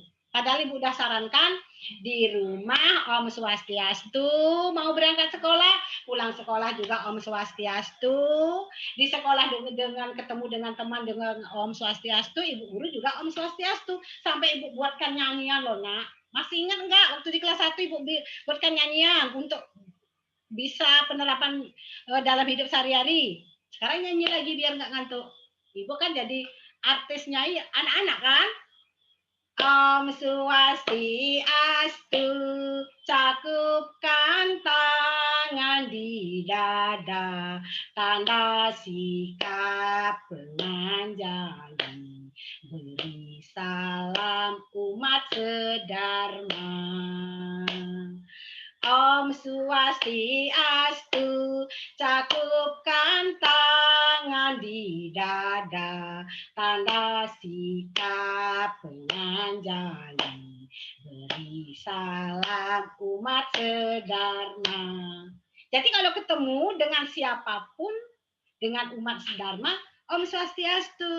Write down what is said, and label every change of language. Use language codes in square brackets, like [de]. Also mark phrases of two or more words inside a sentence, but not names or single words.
[id] Padahal Ibu udah sarankan di rumah Om Swastiastu, mau berangkat sekolah, pulang sekolah juga Om Swastiastu, di sekolah dengan ketemu dengan teman dengan Om Swastiastu, Ibu guru juga Om Swastiastu, sampai Ibu buatkan nyanyian loh, Nak. Masih ingat enggak waktu di kelas 1 Ibu buatkan nyanyian untuk bisa penerapan dalam hidup sehari-hari. Sekarang nyanyi lagi biar nggak ngantuk. Ibu kan jadi artis nyanyi anak-anak kan? Om Swastiastu, cakupkan tangan di dada, tanda sikap penganjali, beri salam umat sedharma. Om Swastiastu, cakupkan tangan di dada, tanda sikap penganjali, beri salam umat sedharma. Jadi kalau ketemu dengan siapapun, dengan umat sedharma, Om Swastiastu.